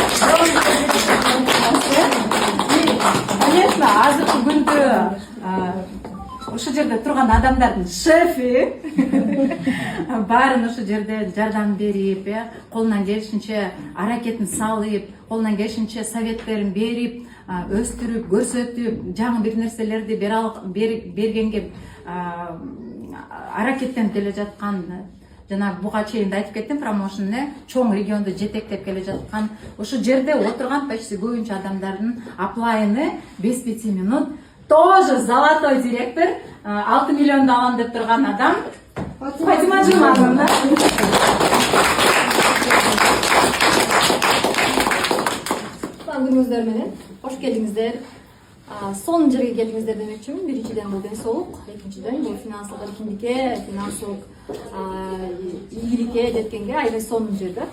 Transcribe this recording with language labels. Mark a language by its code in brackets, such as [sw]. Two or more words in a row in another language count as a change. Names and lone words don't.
[ky] Конечно, азыркы күндө ошол жерде турган адамдардын шефи баарын ошол жерде жардам берип, колунан келишинче аракетин салып, колунан келишинче советтерин берип, өстүрүп, көрсөтүп, жаңы бир нерселерди бергенге аракеттенип келе жаткан. Жана буга чейин да айтып кеттим, промоушнне чоң регионду жетектеп келе жаткан. Ошол жерде отурган почти көбүнчө адамдардын аплайыны [ru] без 5 минут. Тоже золотой директор, [ky] 6 миллионду алам деп турган адам Фатима Жумановна. Күнүңүздөр менен кош келиңиздер. Сонун жерге келдиңиздер демекчимин. Биринчиден бул ден соолук, экинчиден бул финансылык эркиндикке, финансылык ийгиликке жеткенге аябай сонун жер да.